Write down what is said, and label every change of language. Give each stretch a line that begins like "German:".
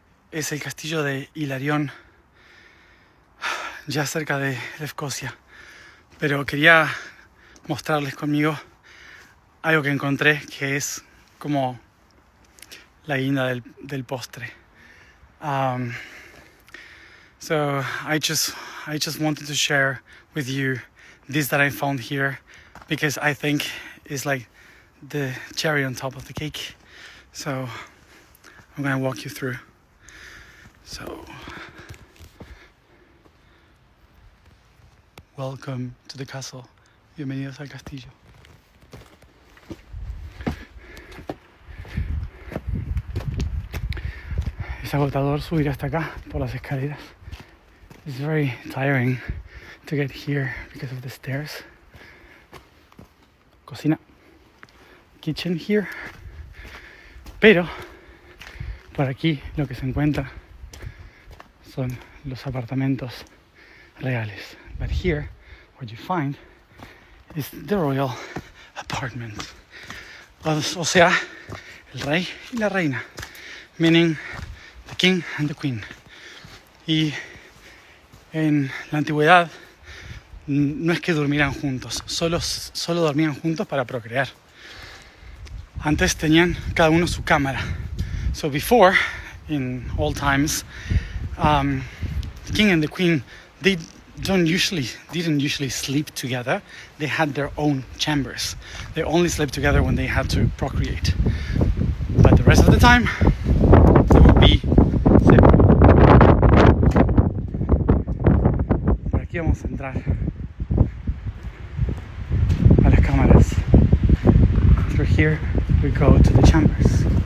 Spanish: Es el castillo de Hilarión, ya cerca de Escocia. Pero quería mostrarles conmigo algo que encontré que es como la guinda del postre.
English: So I just wanted to share with you this that I found here, because I think it's like the cherry on top of the cake. So I'm gonna walk you through. So welcome to the castle.
Spanish: Bienvenidos al castillo. Es agotador subir hasta acá por las escaleras.
English: It's very tiring to get here because of the stairs. Cocina. Kitchen here.
Spanish: Pero por aquí lo que se encuentra son los apartamentos reales.
English: But here what you find is the royal apartment.
Spanish: O sea, el rey y la reina.
English: Meaning the king and the queen.
Spanish: Y en la antigüedad, no es que durmieran juntos, solo dormían juntos para procrear. Antes tenían cada uno su cámara.
English: So before, in old times, the king and the queen, they didn't usually sleep together. They had their own chambers. They only slept together when they had to procreate. But the rest of the time, they would be separate.
Spanish: Por aquí vamos a entrar a las cámaras.
English: Through here, we go to the chambers.